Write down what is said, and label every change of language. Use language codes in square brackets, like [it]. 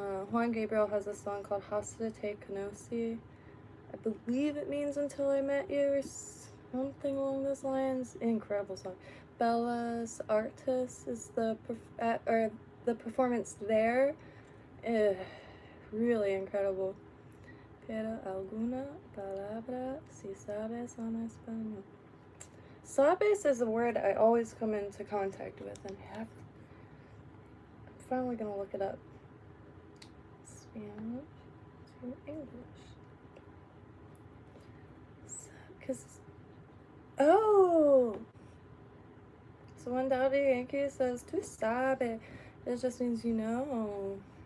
[en] Juan Gabriel has a song called Hasta te conocí. I believe it means Until I Met You or something along those lines. Incredible song. Bella's Artist is the performance there. Really incredible. [es] Pero alguna palabra si sabes en español. [en] Sabes is a word I always come into contact with, and I'm finally gonna look it up. Spanish to English. Oh! So when Daddy Yankee says, tu sabe, it just means you know.